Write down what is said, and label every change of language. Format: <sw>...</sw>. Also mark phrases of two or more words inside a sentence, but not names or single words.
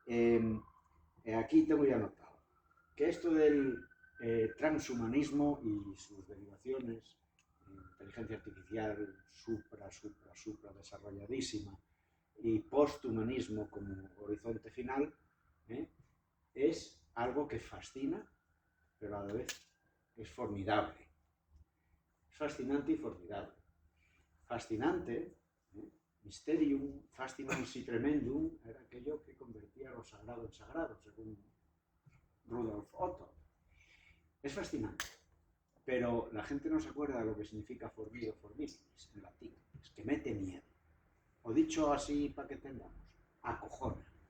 <es>aquí tengo ya anotado, que esto del transhumanismo y sus derivaciones, inteligencia artificial supra desarrolladísima, y posthumanismo como horizonte final, es algo que fascina, pero a la vez es formidable. Es fascinante y formidable. Fascinante,</es> <la>mysterium, fascinam si tremendum,</la> <es>era aquello que convertía lo sagrado en sagrado, según Rudolf Otto. Es fascinante, pero la gente no se acuerda de lo que significa</es> <la>formido, forminis,</la> <es>en latín. Es que mete miedo. O dicho así para que tengamos, acojona.</es>